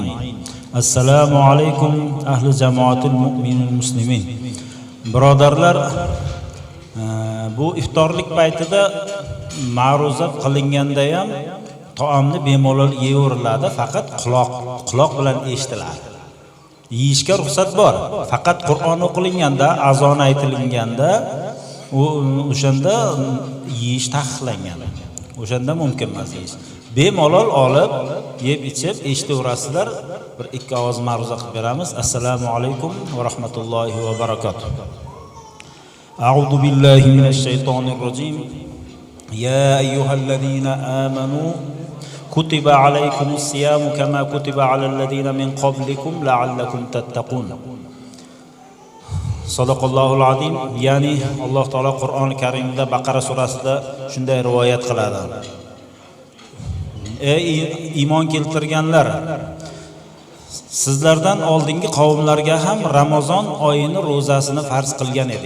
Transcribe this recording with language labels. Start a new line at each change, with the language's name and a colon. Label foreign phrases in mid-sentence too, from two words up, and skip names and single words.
Arabic: السلام عليكم أهل جماعة المؤمنين المسلمين.
Uzbek: Birodarlar, bu iftorlik paytida ma'ruza qilinganda ham taomni bemalol yeyaveriladi, faqat quloq bilan eshitiladi. Yeyishga ruxsat bor. Faqat Qur'on o'qilganda, azon aytilganda, o'shanda yeyish taqiqlangan. O'shanda mumkin emas yeyish. Bemalol olib, yeb ichib eshitaverasizlar. bir ikki ovoz ma'ruza qilib beramiz.
Arabic: السلام عليكم ورحمة الله وبركاته. أعوذ بالله من الشيطان الرجيم. يا أيها الذين آمنوا كتب عليكم الصيام كما كتب على الذين من قبلكم لعلكم تتقون. صدق الله العظيم.
Uzbek: Ya'ni Alloh taolo Qur'oni Karimda Baqara surasida shunday rivoyat qiladi. Ey iymon keltirganlar, sizlardan oldingi qavmlarga ham Ramazon oyini ro'zasini farz qilgan edik.